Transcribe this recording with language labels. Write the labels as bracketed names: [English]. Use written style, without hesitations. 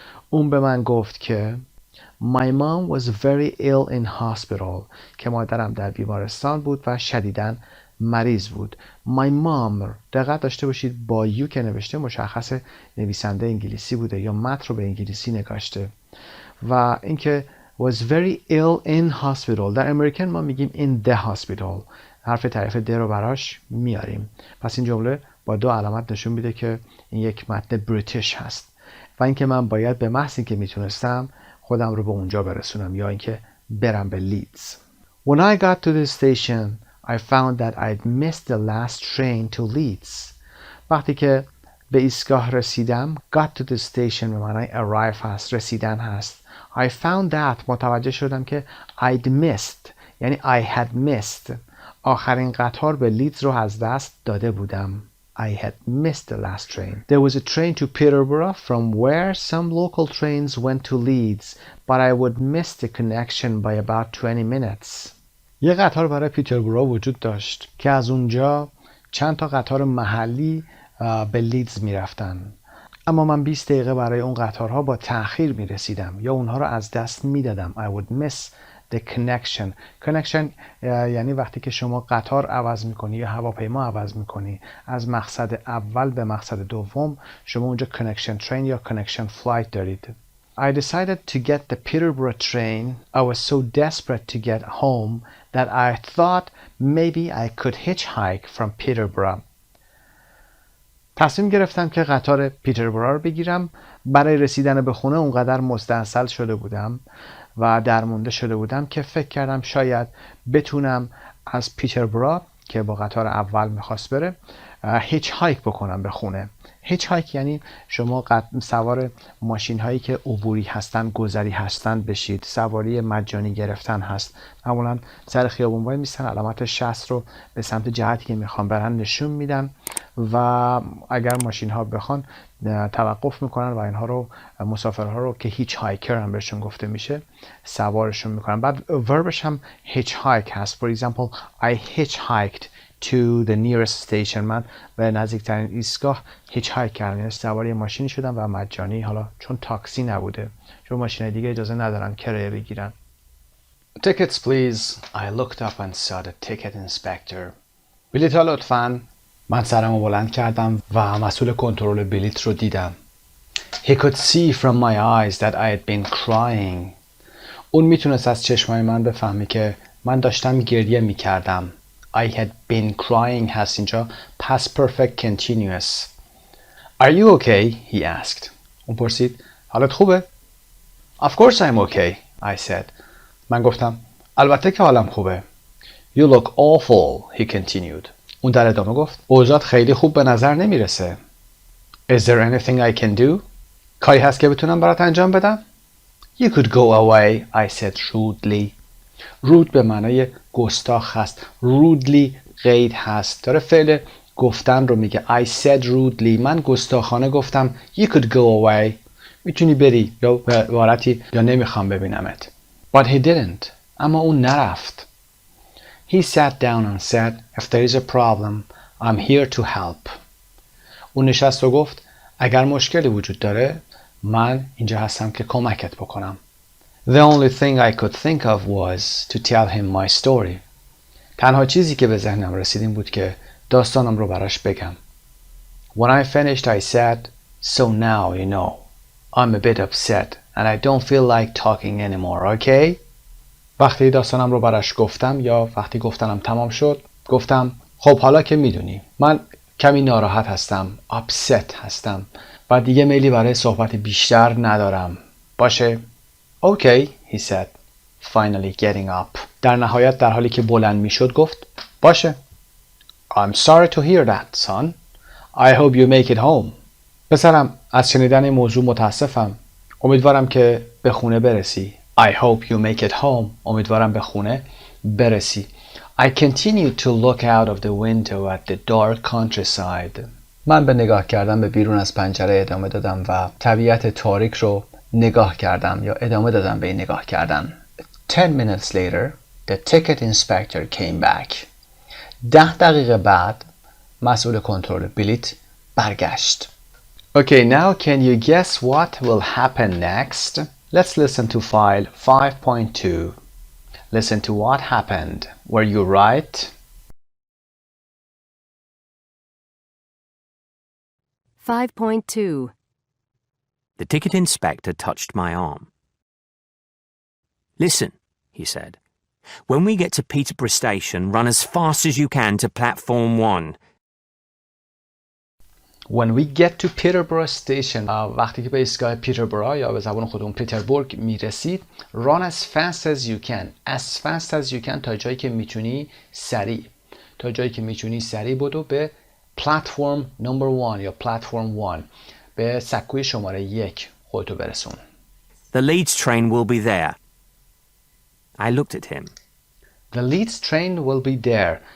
[Persian] اون به من گفت که [English] My mom was very ill in hospital [Persian] که مادرم در بیمارستان بود و شدیداً مریض بود. [English] My mom [Persian] دقت داشته باشید با یو که نوشته مشخص نویسنده انگلیسی بوده یا متن رو به انگلیسی نگاشته و اینکه [English] was very ill in hospital. [Persian] در امریکن ما میگیم [English] in the hospital. [Persian] حرف تعریف د رو براش میاریم. پس این جمله با دو علامت نشون میده که این یک متن بریتیش هست و اینکه من باید به محض اینکه میتونستم خودم رو به اونجا برسونم یا اینکه برم به لیدز. [English] When I got to the station I found that I'd missed the last train to Leeds. [Persian] وقتی که به ایستگاه رسیدم [English] got to the station [Persian] به معنای arrive هست رسیدن هست. [English] I found that [Persian] متوجه شدم که [English] I'd missed [Persian] یعنی [English] I had missed [Persian] آخرین قطار به لیدز رو از دست داده بودم. [English] I had missed the last train. There was a train to Peterborough from where some local trains went to Leeds, but I would miss the connection by about 20 minutes. [Persian] یه قطار برای پیتربورا وجود داشت که از اونجا چند تا قطار محلی به لیدز میرفتن. اما من 20 دقیقه برای اون قطارها با تأخیر میرسیدم یا اونها رو از دست میدادم. [English] I would miss the connection. [Persian] connection یعنی وقتی که شما قطار عوض میکنی یا هواپیما عوض میکنی از مقصد اول به مقصد دوم شما اونجا connection train یا connection flight دارید. [English] I decided to get the Peterborough train. I was so desperate to get home that I thought maybe I could hitchhike from Peterborough. [Persian] تصمیم گرفتم که قطار پیتربورا رو بگیرم. برای رسیدن به خونه اونقدر مستعسل شده بودم و درمونده شده بودم که فکر کردم شاید بتونم از پیتربورا که با قطار اول میخواست بره هیچ هایک بکنم به خونه. هیچ هایک یعنی شما سوار ماشین هایی که عبوری هستن، گذری هستن بشید. سواری مجانی گرفتن هست. معمولا سر خیابون وای میستن، علامت 60 رو به سمت جهتی که میخوان برن نشون میدن و اگر ماشین ها بخوان توقف میکنن و اینها رو، مسافرها رو که هیچ هایکر هم بهشون گفته میشه، سوارشون میکنن. بعد وربش هم هیچ هایک هست. [English] For example, I hitchhiked to the nearest station. [Persian] من به نزدیکترین ایستگاه هیچ هایک کردم، یعنی سواری ماشینی شدم و مجانی، حالا چون تاکسی نبوده، چون ماشین دیگه اجازه ندارن کرایه بگیرن. [English] Tickets please. I looked up and saw the ticket inspector. [Persian] بلیط ها لطفاً. من سرمو بلند کردم و مسئول کنترل بلیط رو دیدم. [English] He could see from my eyes that I had been crying. [Persian] اون میتونست از چشمای من بفهمی که من داشتم گریه میکردم. [English] I had been crying [Persian] هست اینجا [English] past perfect continuous. Are you okay? He asked. [Persian] اون پرسید حالت خوبه؟ [English] Of course I'm okay, I said. [Persian] من گفتم البته که حالم خوبه. [English] You look awful, he continued. [Persian] اون در ادامه گفت اوضاعت خیلی خوب به نظر نمیرسه. [English] Is there anything I can do? [Persian] کاری هست که بتونم برات انجام بدم؟ [English] You could go away, I said rudely. [Persian] رود به معنای گستاخ هست. rudely قید هست. داره فعل گفتن رو میگه. [English] I said rudely. [Persian] من گستاخانه گفتم [English] You could go away. [Persian] میتونی بری یا به عبارتی یا نمیخوام ببینمت. [English] But he didn't. [Persian] اما اون نرفت. [English] He sat down and said If there is a problem, I'm here to help. [Persian] اون نشست و گفت اگر مشکلی وجود داره من اینجا هستم که کمکت بکنم. [English] The only thing I could think of was to tell him my story. [Persian] تنها چیزی که به ذهنم رسید این بود که داستانم رو براش بگم. [English] When I finished I said, So now you know, I'm a bit upset and I don't feel like talking anymore, okay? [Persian] وقتی داستانم رو براش گفتم یا وقتی گفتنم تمام شد گفتم خب حالا که میدونی من کمی ناراحت هستم، upset هستم و دیگه میلی برای صحبت بیشتر ندارم. باشه؟ [English] Okay, he said, finally getting up. [Persian] در نهایت در حالی که بلند میشد گفت باشه. [English] I'm sorry to hear that, son. I hope you make it home. [Persian] پسرم از شنیدن این موضوع متاسفم. امیدوارم که به خونه برسی. [English] I hope you make it home. [Persian] امیدوارم به خونه برسی. [English] I continued to look out of the window at the dark countryside. [Persian] من به nigah کردن به بیرون از پنجره ادامه دادم و طبیعت تاریک رو نگاه کردم یا ادامه دادم به نگاه کردن. [English] 10 minutes later, the ticket inspector came back. [Persian] 10 دقیقه بعد مسئول کنترل بلیط برگشت. [English] Okay, now can you guess what will happen next? Let's listen to file 5.2. Listen to what happened. Were you right? 5.2. The ticket inspector touched my arm. Listen, he said. When we get to Peterborough Station, run as fast as you can to platform 1. When we get to Peterborough Station, [Persian] وقتی که به ایستگاه پیتربورا یا به زبان خودمون پیتربورگ میرسید، [English] run as fast as you can. As fast as you can [Persian] تا جایی که میتونی سریع. تا جایی که میتونی سریع بدو به [English] platform number 1 [Persian] یا [English] platform 1. [Persian] به سکوی شماره 1 خودتو برسون. [English] The Leeds train will be there. I looked at him. The Leeds train will be there.